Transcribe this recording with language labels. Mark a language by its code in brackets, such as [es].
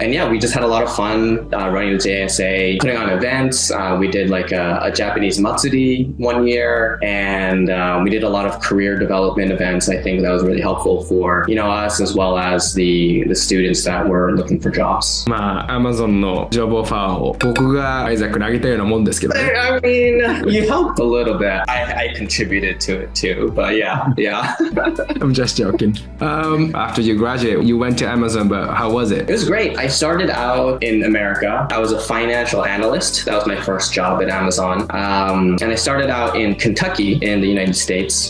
[en] And yeah, we just had a lot of fun running the JSA, putting on events. We did like a Japanese matsuri 1 year, and we did a lot of career development events. I think that was really helpful for us as well as the students that were looking for jobs. [ja] まあ Amazon のジョブオファーを僕がアイザックにあげたようなもんですけどね。 [en] I mean, you helped a little bit. I contributed to it too, but yeah. I'm just joking. After you graduated, you went to Amazon, but how was it? It was great. I started out in America. I was a financial analyst. That was my first job at Amazon. And I started out in Kentucky in the United States.